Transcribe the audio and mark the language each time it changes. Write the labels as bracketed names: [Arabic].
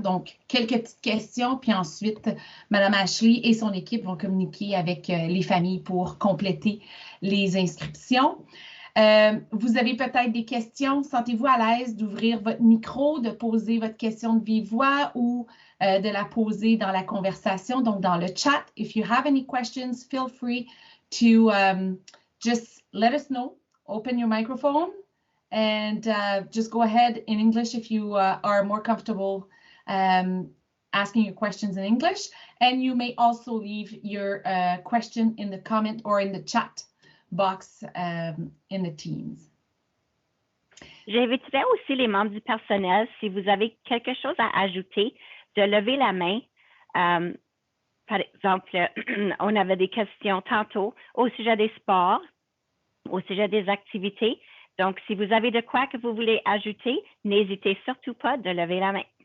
[French] Donc, quelques petites questions, puis ensuite, Mme Ashley et son équipe vont communiquer avec les familles pour compléter les inscriptions. Vous avez peut-être des questions. Sentez-vous à l'aise d'ouvrir votre micro, de poser votre question de vive voix ou de la poser dans la conversation, donc dans le chat. [English] If you have any questions, feel free to just let us know. Open your microphone and just go ahead in English if you are more comfortable asking your questions in English. And you may also leave your question in the comment or in the chat box in the Teams. [French] J'inviterai aussi les membres du personnel, si vous avez quelque chose à ajouter, de lever la main. Par exemple, on avait des questions tantôt au sujet des sports, au sujet des activités. Donc, si vous avez de quoi que vous voulez ajouter, n'hésitez surtout pas de lever la main.